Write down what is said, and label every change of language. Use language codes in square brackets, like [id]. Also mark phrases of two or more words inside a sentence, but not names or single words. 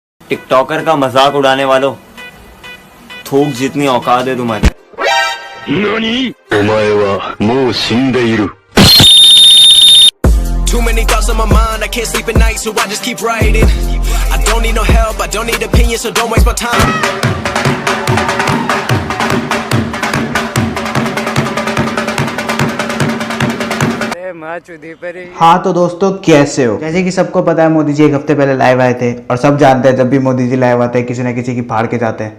[hi] टिकटॉकर का मजाक उड़ाने वालों, थूक जितनी औकात है तुम्हारी। नानी? [ja] お前はもう死んでいる。 [en] Too many thoughts on my mind, I can't sleep at night, so I just keep writing. I don't need no help, I don't need opinions, so don't waste my time. [hi] हाँ तो दोस्तों कैसे हो। जैसे कि सबको पता है मोदी जी एक हफ्ते पहले लाइव आए थे और सब जानते हैं जब भी मोदी जी लाइव आते हैं किसी न किसी की फाड़ के जाते हैं।